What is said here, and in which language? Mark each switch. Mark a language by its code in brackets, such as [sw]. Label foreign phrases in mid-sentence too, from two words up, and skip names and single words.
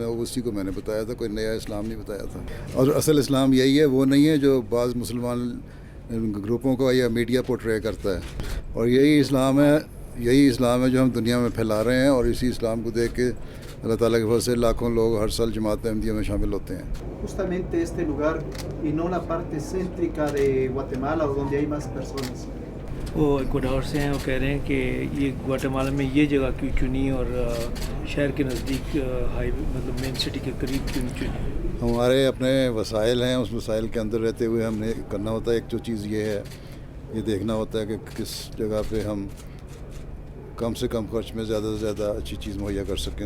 [ur] اور اسی کو میں نے بتایا تھا، کوئی نیا اسلام نہیں بتایا تھا۔ اور اصل اسلام یہی ہے، وہ نہیں ہے جو بعض مسلمان گروپوں کو یا [en] media portray [ur] کرتا ہے. اور یہی اسلام ہے جو ہم دنیا میں پھیلا رہے ہیں. اور اسی اسلام کو دیکھ کے اللہ تعالیٰ کے فضل سے لاکھوں لوگ ہر سال جماعت احمدیہ میں شامل ہوتے ہیں. [es] Justamente este lugar y no la parte céntrica de Guatemala o donde hay más personas. [ur] وہ ایکواڈور سے ہیں، وہ کہہ رہے ہیں کہ یہ گواتیمالا میں یہ جگہ کیوں چنی اور شہر کے نزدیک ہائی وے مطلب [en] main city [ur] کے قریب کیوں چنی? ہمارے اپنے وسائل ہیں، اس وسائل کے اندر رہتے ہوئے ہم نے کرنا ہوتا ہے. ایک جو چیز یہ ہے، یہ دیکھنا ہوتا ہے کہ کس جگہ پہ ہم کم سے کم خرچ میں زیادہ سے زیادہ اچھی چیز مہیا کر سکیں.